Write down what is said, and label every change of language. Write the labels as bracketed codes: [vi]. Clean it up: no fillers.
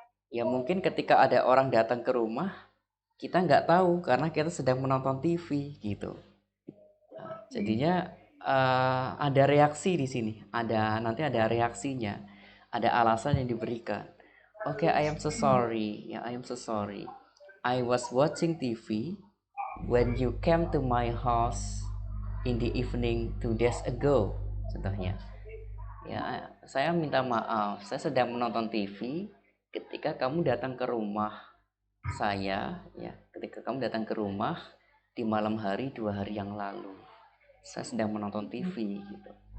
[id] Ya mungkin ketika ada orang datang ke rumah, kita nggak tahu karena kita sedang menonton TV gitu. Nah, jadinya ada reaksi di sini, nanti ada reaksinya, ada alasan yang diberikan. [en] Oke, I am so sorry. Ya, I am so sorry. I was watching TV when you came to my house in the evening 2 days ago. [id] Contohnya, ya saya minta maaf, saya sedang menonton TV ketika kamu datang ke rumah saya. Ya, ketika kamu datang ke rumah di malam hari 2 hari yang lalu. Saya sedang menonton TV gitu.